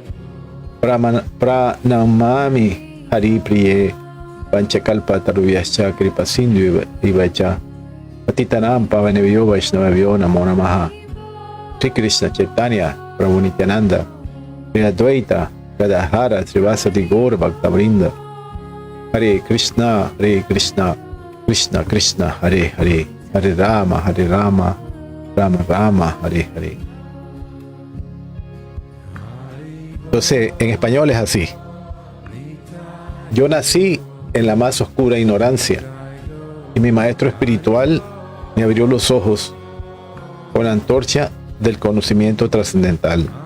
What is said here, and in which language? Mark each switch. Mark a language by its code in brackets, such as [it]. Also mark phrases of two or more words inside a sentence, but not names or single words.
[sa] प्रणमामि हरि प्रिये पञ्चकल्प तरुभ्यश्च कृपा सिन्धुभ्य एव च पतितानां पावनेभ्यो वैष्णवेभ्यो नमो नमः श्री कृष्ण चैतन्य प्रभु नित्यानन्द श्री अद्वैत गदाधर श्रीवासादि गौर भक्तवृन्द हरे कृष्ण कृष्ण कृष्ण हरे हरे हरे राम राम राम हरे हरे. [es] Entonces, en español es así: yo nací en la más oscura ignorancia, y mi maestro espiritual me abrió los ojos con la antorcha del conocimiento trascendental.